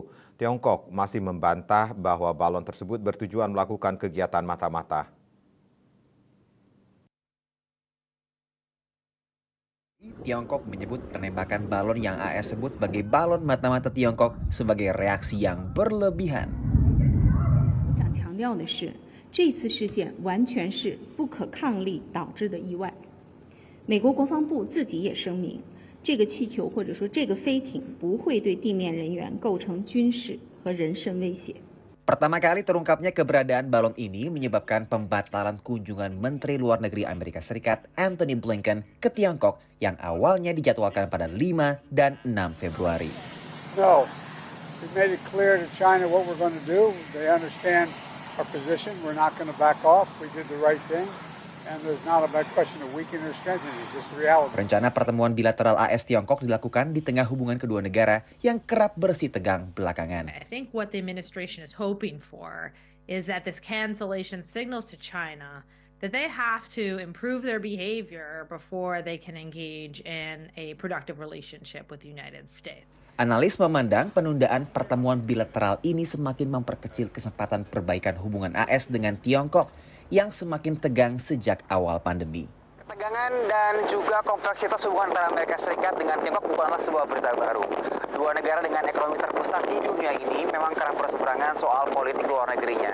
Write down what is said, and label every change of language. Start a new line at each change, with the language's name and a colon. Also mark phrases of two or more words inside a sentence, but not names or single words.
Indonesian: Tiongkok masih membantah bahwa balon tersebut bertujuan melakukan kegiatan mata-mata. Tiongkok menyebut penembakan balon yang AS sebut sebagai balon mata-mata Tiongkok sebagai reaksi yang berlebihan.
Chinese: 我想强调的是，这次事件完全是不可抗力导致的意外。美国国防部自己也声明，这个气球或者说这个飞艇不会对地面人员构成军事和人身威胁。
Indonesian: Pertama kali terungkapnya keberadaan balon ini menyebabkan pembatalan kunjungan Menteri Luar Negeri Amerika Serikat Antony Blinken ke Tiongkok yang awalnya dijadwalkan pada 5 dan 6 Februari.
English: No, we made it clear to China what we're going to do. They understand our position. We're not going to back off. We did the right thing. And there's not a bad question of weakening or strengthening. It's just reality.
Indonesian: Rencana pertemuan bilateral AS Tiongkok dilakukan di tengah hubungan kedua negara yang kerap bersih tegang belakangan.
English: I think what the administration is hoping for is that this cancellation signals to China that they have to improve their behavior before they can engage in a productive relationship with the United States.
Indonesian: Analis memandang penundaan pertemuan bilateral ini semakin memperkecil kesempatan perbaikan hubungan AS dengan Tiongkok yang semakin tegang sejak awal pandemi. Ketegangan dan juga kompleksitas hubungan antara Amerika Serikat dengan Tiongkok bukanlah sebuah berita baru. Dua negara dengan ekonomi terbesar di dunia ini memang kerap berseberangan soal politik luar negerinya.